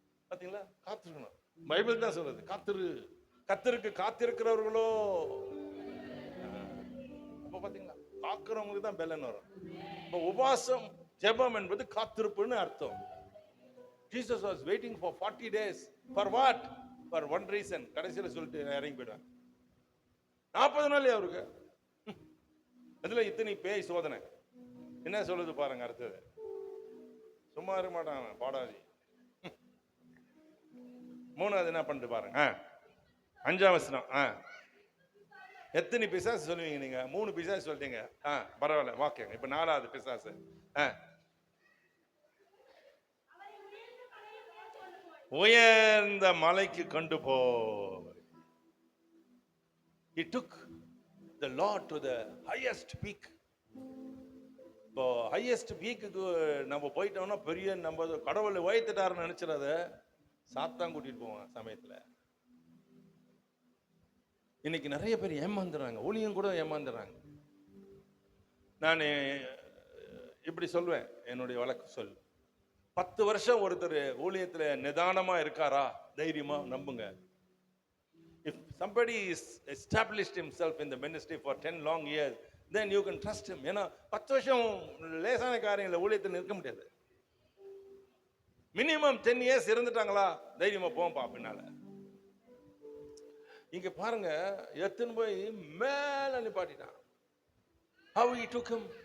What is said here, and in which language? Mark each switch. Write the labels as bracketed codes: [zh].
[ta] பாத்தீங்களா? காத்திருக்கணும். பைபிள் தான் சொல்றது, கர்த்தருக்கு காத்திருக்கிறவர்களோ. அப்ப பாத்தீங்களா, காக்கிறவங்களுக்கு தான் பெலன் வரும். இப்போ உபவாசம் ஜெபம் என்பது காத்திருப்புன்னு அர்த்தம். [en] Jesus was waiting for 40 days. For what? For one reason. [ta] கடைசியில் சொல்லிட்டு இறங்கி போயிடுவாங்க. 40 நாள் அவருக்கு. அதுல இத்தனை பேய் சோதனை. என்ன சொல்லுது பாருங்க அடுத்தது. சும்மா இருக்க மாட்டாங்க பாடாதி. 3வது என்ன பண்ணிட்டு பாருங்க. 5ஆம் வசனம். எத்தனை பிசாசு சொல்லுவீங்க நீங்க? 3 பிசாசு சொல்லிட்டீங்க. பரவாயில்ல, வாக்கியம். இப்ப 4வது பிசாசு. உயர்ந்த மலைக்கு கொண்டு போ. [en] He took the Lord to the highest peak. [ta] இப்போ ஹையஸ்ட் பீக்குக்கு நம்ம போயிட்டோம்னா பெரிய நம்ம கடவுளை உயர்த்திட்டாருன்னு நினைச்சிடாத, சாத்தான் கூட்டிட்டு போவான் சமயத்துல. இன்னைக்கு நிறைய பேர் ஏமாந்துறாங்க, ஊழியம் கூட ஏமாந்துறாங்க. நான் இப்படி சொல்வேன், என்னுடைய வழக்கு சொல். 10 வருஷம் ஒருத்தர் ஊழியத்துல நிதானமா இருக்காரா, தைரியமா நம்புங்க. [en] If somebody is established himself in the ministry for 10 long years, then you can trust him. [ta] ஏன்னா 10 வருஷம் லேசான காரியங்களை ஊழியத்தில் நிற்க முடியாது. மினிமம் 10 years இருந்துட்டாங்களா, தைரியமா போம்பா பின்னால. இங்க பாருங்க, எத்தனை போய் மேல நிப்பாட்டிட்டான். [en] How he took him?